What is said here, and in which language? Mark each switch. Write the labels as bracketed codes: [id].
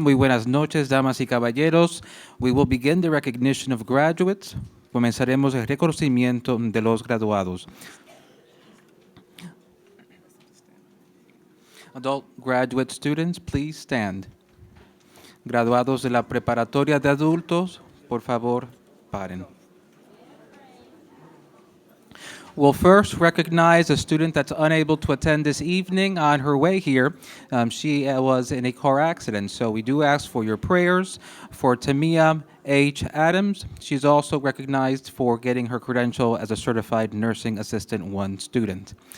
[es] Muy buenas noches, damas y caballeros. [en] We will begin the recognition of graduates. [es] Comenzaremos el reconocimiento de los graduados. [en] Adult graduate students, please stand. [es] Graduados de la preparatoria de adultos, por favor, paren. [en] We'll first recognize a student that's unable to attend this evening on her way here. She was in a car accident, so we do ask for your prayers for Tamia H. Adams. She's also recognized for getting her credential as a certified nursing assistant 1 student.